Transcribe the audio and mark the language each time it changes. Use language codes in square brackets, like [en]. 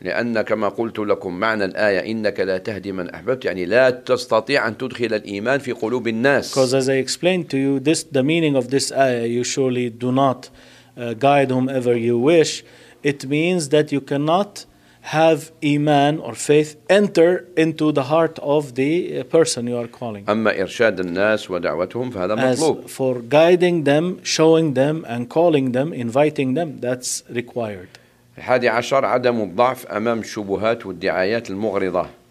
[ar] لأن كما قلت لكم معنى الآية إنك لا تهدي من أحببت يعني لا تستطيع أن تدخل الإيمان في قلوب الناس. [en] Because as I explained to you, this the meaning of this ayah, you surely do not guide whomever you wish. It means that you cannot have iman or faith enter into the heart of the person you are calling. [ar] أما إرشاد الناس ودعوتهم فهذا مطلوب. [en] As for guiding them, showing them, and calling them, inviting them, that's required. [ar] الحادي عشر عدم الضعف أمام الشبهات والدعايات المغرضة.